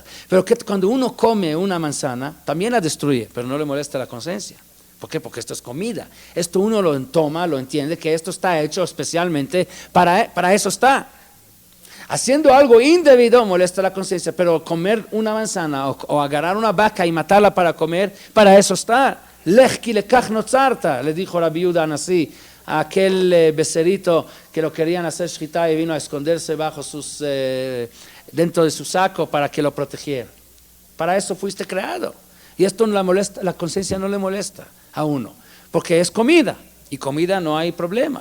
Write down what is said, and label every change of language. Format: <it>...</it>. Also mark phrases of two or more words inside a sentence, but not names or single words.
<es>Pero que cuando uno come una manzana, también la destruye, pero no le molesta la conciencia. ¿Por qué? Porque esto es comida. Esto uno lo toma, lo entiende, que esto está hecho especialmente para eso está. Haciendo algo indebido molesta la conciencia, pero comer una manzana o agarrar una vaca y matarla para comer, para eso está.</es> <he>לך כי לכך נוצרת,</he> <es>le dijo Rabbi Yehuda Anasí, a aquel becerrito que lo querían hacer shchita y vino a esconderse dentro de su saco para que lo protegiera. Para eso fuiste creado. Y esto no la molesta, la conciencia no le molesta a uno, porque es comida, y comida no hay problema.</es>